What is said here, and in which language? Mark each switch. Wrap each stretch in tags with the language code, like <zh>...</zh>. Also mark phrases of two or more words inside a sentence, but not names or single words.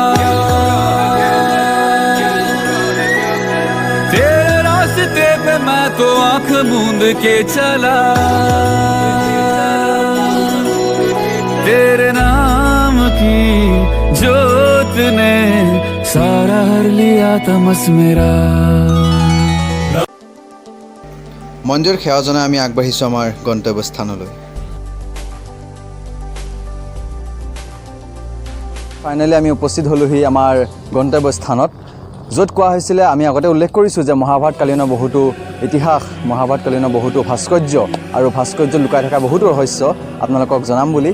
<hi>तेरे रास्ते पे मैं तो आंख मूंद के चला, तेरे नाम की जोत ने सारा हर लिया तमस मेरा।</hi> <as>মন্দিৰ সেৱা জনাই আমি আগবাঢ়িছোঁ আমাৰ গন্তব্যস্থানলৈ। ফাইনেলি আমি উপস্থিত হ'লোহি আমাৰ গন্তব্যস্থানত, য'ত কোৱা হৈছিলে, আমি আগতে উল্লেখ কৰিছোঁ যে মহাভাৰতকালীনৰ বহুতো ইতিহাস, মহাভাৰতকালীনৰ বহুতো ভাস্কৰ্য আৰু ভাস্কৰ্য লুকাই থকা বহুতো ৰহস্য আপোনালোকক জনাম বুলি।</as>